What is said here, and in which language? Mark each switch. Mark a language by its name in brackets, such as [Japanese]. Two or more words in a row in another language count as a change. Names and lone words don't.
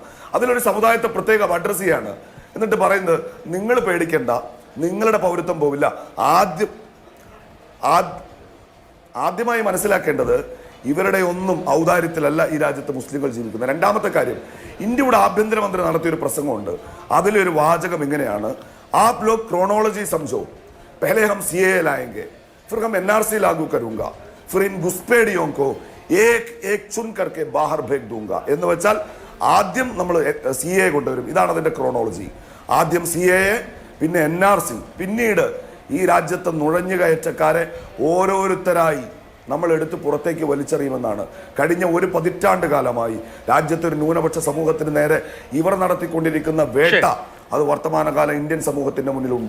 [Malayalam] അതിലൊരു സമുദായത്തെ പ്രത്യേകം അഡ്രസ് ചെയ്യാണ്. എന്നിട്ട് പറയുന്നത്, നിങ്ങൾ പേടിക്കേണ്ട, നിങ്ങളുടെ പൗരത്വം പോവില്ല. ആദ്യമായി മനസ്സിലാക്കേണ്ടത് ഇവരുടെ ഒന്നും ഔദാര്യത്തിലല്ല ഈ രാജ്യത്ത് മുസ്ലിങ്ങൾ ജീവിക്കുന്നത്. രണ്ടാമത്തെ കാര്യം, ഇന്ത്യയുടെ ആഭ്യന്തരമന്ത്രി നടത്തിയൊരു പ്രസംഗമുണ്ട്. അതിലൊരു വാചകം ഇങ്ങനെയാണ്: [Hindi] आप लोग क्रोनोलॉजी समझो, पहले हम सीएए लाएंगे, फिर हम एनआरसी लागू करूंगा, फिर इन घुसपैठियों को एक एक चुन करके बाहर फेंक दूंगा. [Malayalam] എന്ന് വെച്ചാൽ ആദ്യം നമ്മൾ CAA കൊണ്ടുവരും. ഇതാണ് അതിന്റെ ക്രോണോളജി. ആദ്യം CAA, പിന്നെ NRC, പിന്നീട് ഈ രാജ്യത്തെ നുഴഞ്ഞുകയറ്റക്കാരെ ഓരോരുത്തരായി നമ്മൾ എടുത്ത് പുറത്തേക്ക് വലിച്ചെറിയുമെന്നാണ്. കഴിഞ്ഞ ഒരു പതിറ്റാണ്ട് കാലമായി രാജ്യത്തെ ഒരു ന്യൂനപക്ഷ സമൂഹത്തിന് നേരെ ഇവർ നടത്തിക്കൊണ്ടിരിക്കുന്ന വേട്ട അത് വർത്തമാനകാല ഇന്ത്യൻ സമൂഹത്തിന്റെ മുന്നിലുണ്ട്.